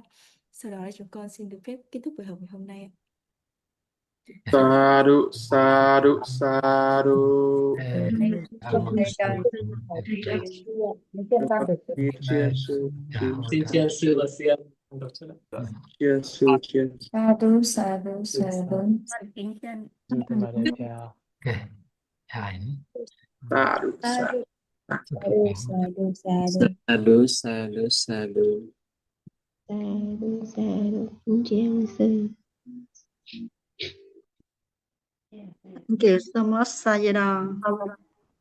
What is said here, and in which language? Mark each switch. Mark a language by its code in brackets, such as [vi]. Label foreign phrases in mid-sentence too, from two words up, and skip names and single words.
[vi] Sau đó chúng con xin được phép kết thúc buổi học ngày hôm nay. [pi] Sadhu, sadhu, sadhu. Chia sư, Chia sư và xiên. chia sư, chia. Sadhu, sadhu, sadhu. [vi] Chào. [pi] Sadhu, sadhu. Sadhu, sadhu, sadhu. Sadhu, sadhu, sadhu. Sadhu, sadhu. [vi] Kính tri ân sư. Kính [en] so much [vi] Sayadaw.